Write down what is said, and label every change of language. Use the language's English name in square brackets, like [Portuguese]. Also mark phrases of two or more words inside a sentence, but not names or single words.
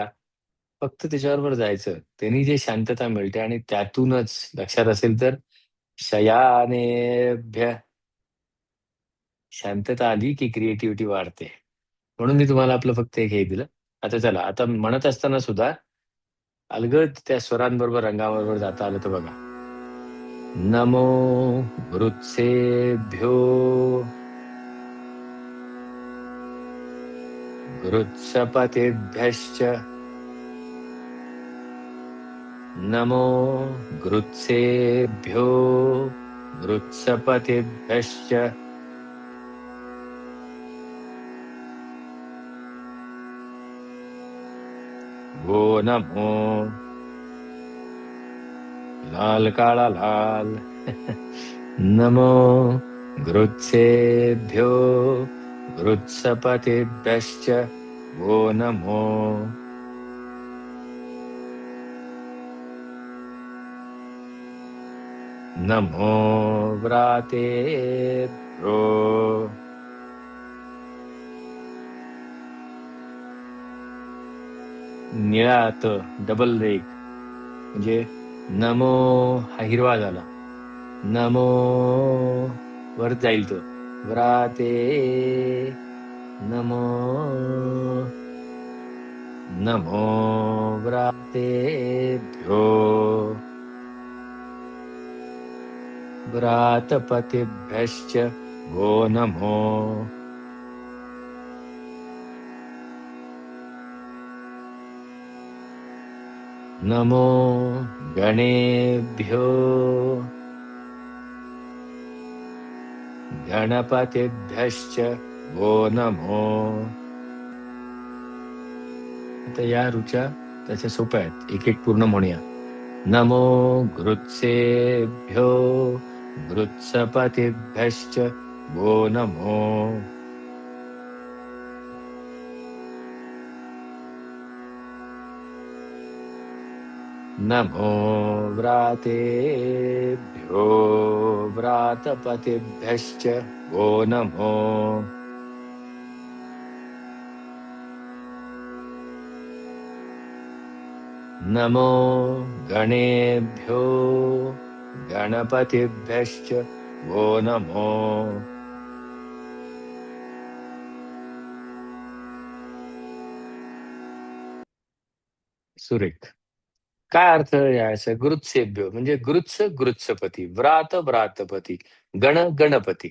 [Marathi] फक्त त्याच्याबरोबर जायचं. त्यांनी जे शांतता मिळते आणि त्यातूनच लक्षात असेल तर शयानेभ्य शांतता आली की क्रिएटिव्हिटी वाढते. म्हणून मी तुम्हाला आपलं फक्त एक हे दिलं. आता चला, आता म्हणत असताना सुद्धा अलगद त्या स्वरांबरोबर, रंगाबरोबर जाता आलं तर बघा. [Sanskrit] नमो गृत्सेभ्यो गृत्सपतेभ्यश्च नमो गृत्सेभ्यो गृत्सपतेभ्यश्च वो नमो [Marathi] लाल काळा लाल [Sanskrit] नमो गृत्सेभ्यो गृत्सपतेभ्यश्च वो नमो नमो व्रातेभ्यो [Marathi] निळा त डबल रेख म्हणजे नमो हा हिरवा झाला. नमो वर जाईल तो. [Sanskrit] व्राते नमो नमो व्रातेभ्यो व्रातपतिभ्यश्च वो नमो नमो गणेभ्यो गणपतिभ्यश्च वो नमो. [Marathi] आता या ऋचा त्याच्या सोप्या आहेत. एक एक पूर्ण म्हणूया. [Sanskrit] नमो गृत्सेभ्यो गृत्सपतिभ्यश्च वो नमो नमो व्रातेभ्यो व्रातपतिभ्यश्च वो नमो नमो गणेभ्यो गणपतिभ्यश्च वो नमो सुरेख. [Marathi] काय अर्थ याचा? गृत्सेभ्यो म्हणजे गृत्स गृत्सपती, व्रात व्रातपती, गण गणपती.